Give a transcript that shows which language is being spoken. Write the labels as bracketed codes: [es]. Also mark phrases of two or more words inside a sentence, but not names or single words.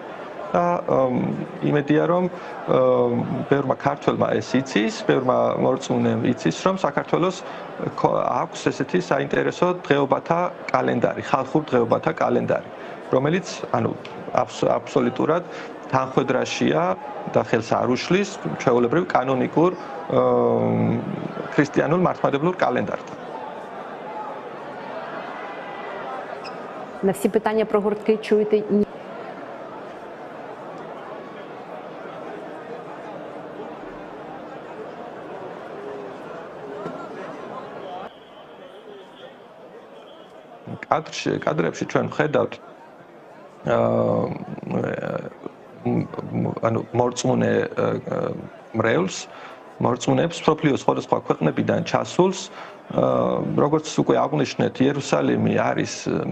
[ka] და იმედია, რომ ბევრმა ქართველმა ეს იცის, ბევრმა მორწმუნემ იცის, რომ საქართველოს აქვს ესეთი საინტერესო დღეობათა კალენდარი, ხალხურ დღეობათა კალენდარი, რომელიც, ანუ აბსოლუტურად თანხმედრაშია და ხელს არ უშლის ჩვეულებრივ კანონიკურ ქრისტიანულ მართლმადებლურ კალენდართან. [uk] На всі питання про гуртки чуєте ні. [ka] კადრებში ჩვენ ვხედავთ ანუ მორწმუნე მრევლს, მორწმუნეებს სოფლიოს სხვადასხვა ქვეყნებიდან ჩასულს, როგორც უკვე აღვნიშნეთ, იერუსალიმი არის